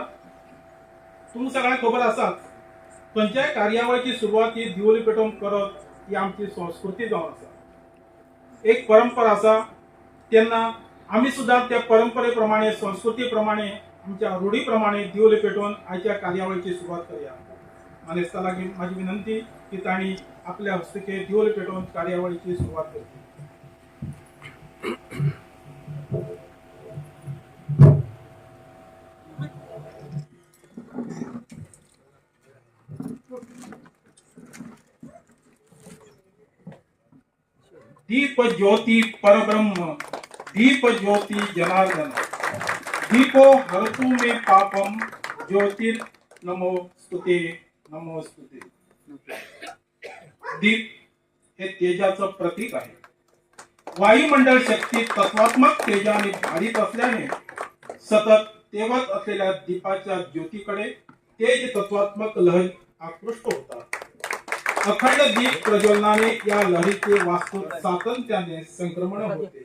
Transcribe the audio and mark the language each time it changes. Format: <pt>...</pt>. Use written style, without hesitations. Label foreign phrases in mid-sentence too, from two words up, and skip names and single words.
<kok>तुमकां सगळ्यांक खबर आसाच, खंयच्याय कार्यावळीची सुरवात ही दिवली पेटोवन करप ही आमची संस्कृती जावन आसा, एक परंपरा आसा. तेन्ना आमी सुद्दां त्या परंपरे प्रमाणे, संस्कृती प्रमाणे, आमच्या रूढी प्रमाणे दिवली पेटोवन आयच्या कार्यावळीची सुरवात करूया. मानेस्ता लागीं माझी विनंती की तांणी आपल्या हस्तुके दिवली पेटोवन कार्यावळीची सुरवात करची.</kok> <sa>दीप ज्योति परब्रह्म, दीप ज्योति जनार्दन, दीपो हरतु मे पापम, ज्योतिर नमोस्तुते नमोस्तुते.</sa> <mr>दीप हे तेजाचं प्रतीक आहे. वायुमंडळ शक्ती तत्वात्मक तेजाने भारित असल्याने सतत तेवत असलेल्या दीपाच्या ज्योतीकडे तेज तत्वात्मक लहरी आकृष्ट होतात. अखंड दीप प्रज्वलनाने या लहरीचे वास्तव सातत्याने संक्रमण होते.</mr>